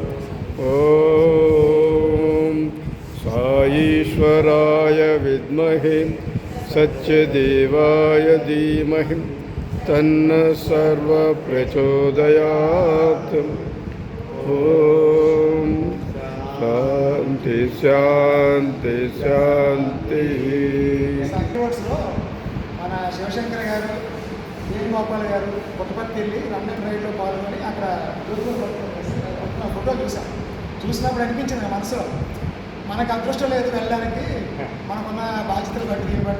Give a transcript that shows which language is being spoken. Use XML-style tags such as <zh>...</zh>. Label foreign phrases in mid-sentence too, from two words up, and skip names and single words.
<sa>ओम साईश्वराय विद्महे सत्यदेवाय धीमहि तन्न सर्वः प्रचोदयात्। ओम शांति शांति शांति।</sa> <te>మన శివశంకర్ గారు, వేణుగోపాల్ గారు పుట్టపర్తి వెళ్ళి రంగన్ రైడ్లో పాల్గొని అక్కడ ఫోటో చూసినప్పుడు అనిపించింది మనసులో మనకు అదృష్టం లేదు వెళ్ళడానికి, మనకున్న బాధ్యతలు బట్టి దీన్ని బట్టి.</te>